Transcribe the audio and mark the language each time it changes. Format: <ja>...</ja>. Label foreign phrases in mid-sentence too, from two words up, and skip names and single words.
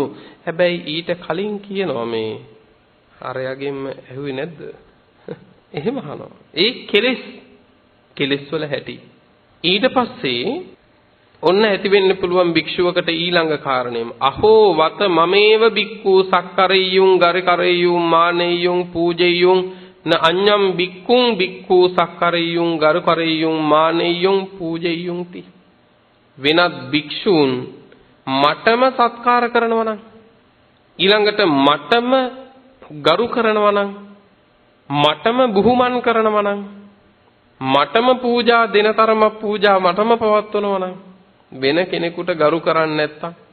<si>හැබැයි ඊට කලින් කියනවා මේ අරයගෙන්ම ඇහුවේ නැද්ද? එහෙම අහනවා. ඒ කෙලෙස් වල හැටි. ඊට පස්සේ ඔන්න ඇති වෙන්න පුළුවන් භික්ෂුවකට ඊළඟ කාරණේම</si> <pi>අහෝ වත මමේව බික්ඛු සක්කරෙය්‍යුං ගරිකරෙය්‍යුං මානෙය්‍යුං පූජෙය්‍යුං න අඤ්ඤම් බික්ඛුං බික්ඛු සක්කරෙය්‍යුං ගරිකරෙය්‍යුං මානෙය්‍යුං පූජෙය්‍යුං ති.</pi> <si>වෙනත් භික්ෂූන් මටම සත්කාර කරනවා නම්, ඊළඟට මටම ගරු කරනවා නම්, මටම බුහුමන් කරනවා නම්, මටම පූජා දෙනතරම පූජා මටම පවත්වනවා නම්, වෙන කෙනෙකුට ගරු කරන්නේ නැත්තම්,</si>